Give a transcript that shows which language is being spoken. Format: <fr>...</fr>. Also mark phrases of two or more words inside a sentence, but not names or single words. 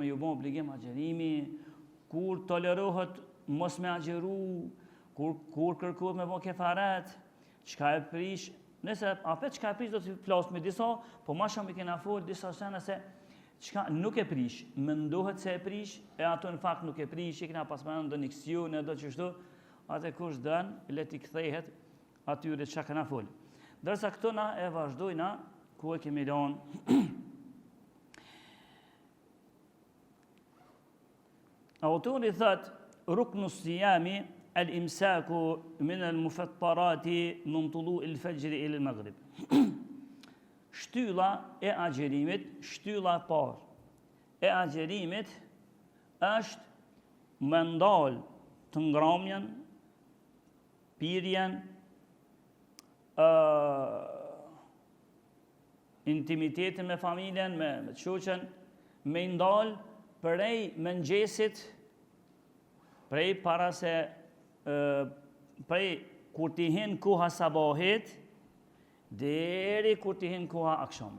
<sq>ju bë obligim agjerimi, kur tolerohet mos me agjeru, kur kërkohet me bë kefaret, çka e prish, nëse apet çka e prish do t'i flas me disa, po më shumë i kena folë disa sene se çka nuk e prish, mendohet se e prish, e ato në fakt nuk e prish, i kena pas më ndonjë ksion e do çështo, atë kush dën le t'i kthehet atyre çka kena folë. Dërsa këto na e vazhdojna ku e kemi lënë. Autori thot</sq> <ar>ركن الصيام الإمساك من المفطرات من طلوع الفجر إلى المغرب.</ar> <sq>Shtylla e agjerimit, shtylla e parë e agjerimit është me ndal të ngromjen, pirjen, intimitetin me familjen, me shoqen, me ndal prej mëngjesit, prej para se prej kur t'i hin koha sabahit deri kur t'i hin koha akshamit.</sq>